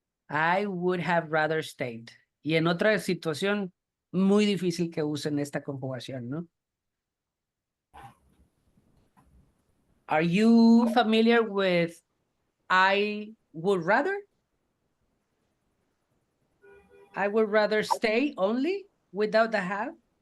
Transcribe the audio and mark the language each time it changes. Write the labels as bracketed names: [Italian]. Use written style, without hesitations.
[English] I would have rather stayed. [Spanish] Y en otra situación muy difícil que usen esta conjugación, ¿no? [English] Are you familiar with I would rather? I would rather stay only without the have?